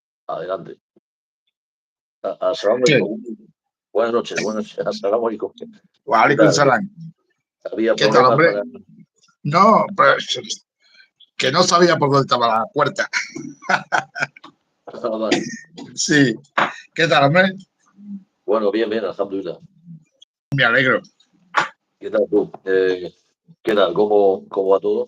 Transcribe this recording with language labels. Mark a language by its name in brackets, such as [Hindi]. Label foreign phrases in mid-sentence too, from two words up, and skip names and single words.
[Spanish] Adelante. As-salamu Sí. alaykum. Buenas noches. [Arabic] As-salamu alaykum. Waalaikum salam. [Spanish] Había ¿Qué tal, problemas hombre? para... No, pues, que no sabía por dónde estaba la puerta. Ah, vale. Sí. ¿Qué tal, hombre? Bueno, bien, alhamdulillah. Me alegro. ¿Qué tal tú? ¿Qué tal? ¿Cómo va todo?